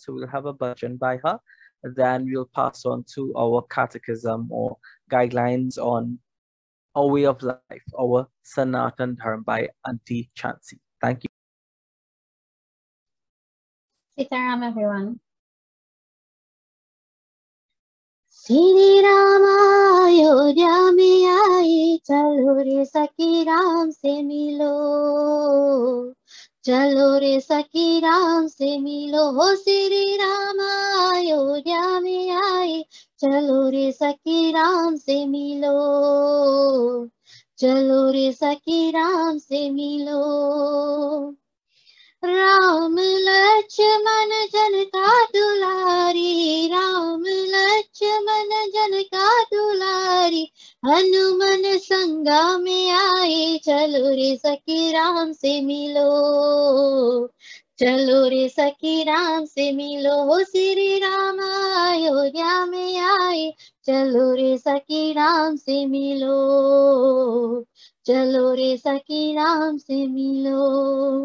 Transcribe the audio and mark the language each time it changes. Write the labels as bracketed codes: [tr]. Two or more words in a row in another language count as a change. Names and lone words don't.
[en] So we'll have a bhajan by her. Then we'll pass on to our catechism or guidelines on our way of life, our Sanatan Dharma by Auntie Chancy. Thank you. Sitaram, everyone. [hi] श्री राम अयोध्या में आए, चलो रे सखी राम से मिलो. चलो रे सखी राम से मिलो. हो श्री राम अयोध्या में आए, चलो रे सखी राम से मिलो. चलो रे सखी राम से मिलो. राम लक्ष्मण जन का दुलारी, राम लक्ष्मण जन का दुलारी, हनुमान संगा में आए, चलो रे सखी राम से मिलो. चलो रे सखी राम से मिलो. हो श्री राम अयोध्या में आए, चलो रे सखी राम से मिलो. चलो रे सखी राम से मिलो.